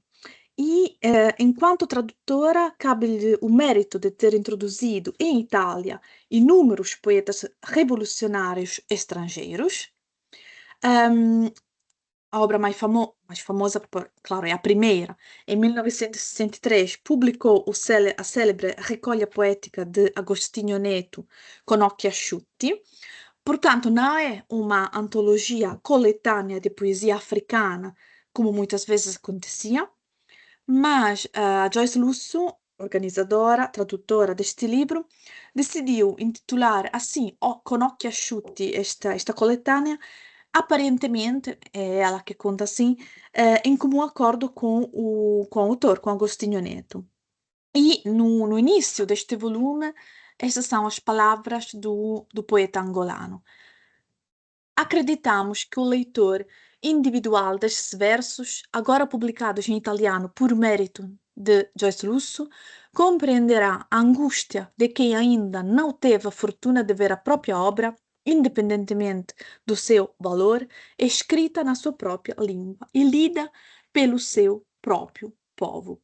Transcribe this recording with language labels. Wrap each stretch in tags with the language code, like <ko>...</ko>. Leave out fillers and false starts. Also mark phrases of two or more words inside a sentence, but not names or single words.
<pt>E, enquanto tradutora, cabe-lhe o mérito de ter introduzido em Itália inúmeros poetas revolucionários estrangeiros. A obra mais famosa, claro, é a primeira. Em 1963, publicou a célebre Recolha Poética de Agostinho Neto, Con occhi asciutti. Portanto, não é uma antologia coletânea de poesia africana, como muitas vezes acontecia, mas a Joyce Lúcio, organizadora, tradutora deste livro, decidiu intitular assim, Con occhi asciutti, esta coletânea, aparentemente, é ela que conta assim, em comum acordo com o autor, com Agostinho Neto. E no início deste volume, estas são as palavras do poeta angolano. Acreditamos que o leitor individual destes versos, agora publicados em italiano por mérito de Joyce Lúcio, compreenderá a angústia de quem ainda não teve a fortuna de ver a própria obra, independentemente do seu valor, escrita na sua própria língua e lida pelo seu próprio povo.</pt>